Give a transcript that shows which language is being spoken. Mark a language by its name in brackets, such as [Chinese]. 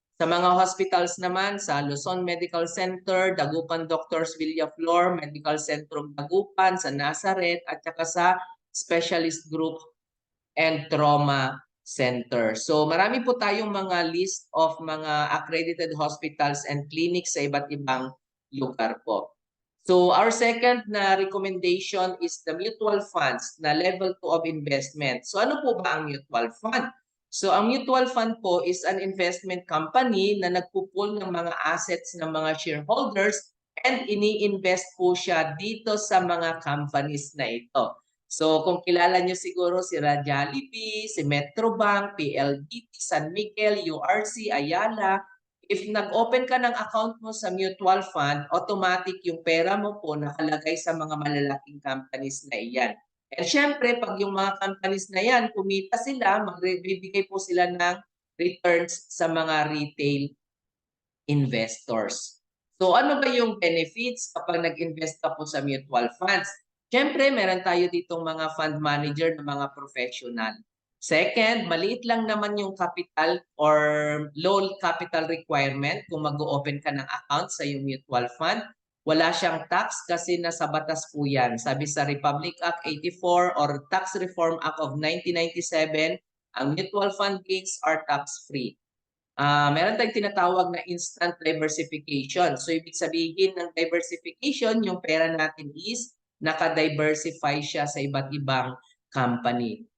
[Filipino] Sa mga hospitals naman, sa Luzon Medical Center, Dagupan Doctors Villaflor, Medical Centrum Dagupan, sa Nazareth, at saka sa Specialist Group and Trauma Center. So marami po tayong mga list of mga [English] accredited hospitals and clinics [Filipino] sa iba't ibang lugar po. [English] So our second na recommendation is the mutual funds na level 2 of investment. [Filipino] So ano po ba ang mutual fund? So ang mutual fund po [English] is an investment company [Filipino] na nagpupul ng mga assets ng mga shareholders and ini-invest po siya dito sa mga companies na ito. So kung kilala nyo siguro si Jollibee, si Metrobank, PLDT, San Miguel, URC, Ayala, if nag-open ka ng account mo sa mutual fund, automatic yung pera mo po nakalagay sa mga malalaking companies na iyan. And syempre, pag yung mga companies na yan, kumita sila, magbibigay po sila ng returns sa mga [English] retail investors. [Filipino] So ano ba yung benefits kapag nag-invest ka po sa mutual funds? Siyempre, meron tayo ditong mga fund manager na mga professional. Second, maliit lang naman yung capital or [English] low capital requirement [Filipino] kung mag-open ka ng account sa yung mutual fund. Wala siyang tax kasi nasa batas po yan. Sabi sa Republic Act 84 or Tax Reform Act of 1997, ang [English] mutual fund gains are tax-free. [Filipino] Meron tayong tinatawag na [English] instant diversification. [Filipino] So ibig sabihin ng diversification, yung pera natin is naka-diversify siya sa iba't ibang company.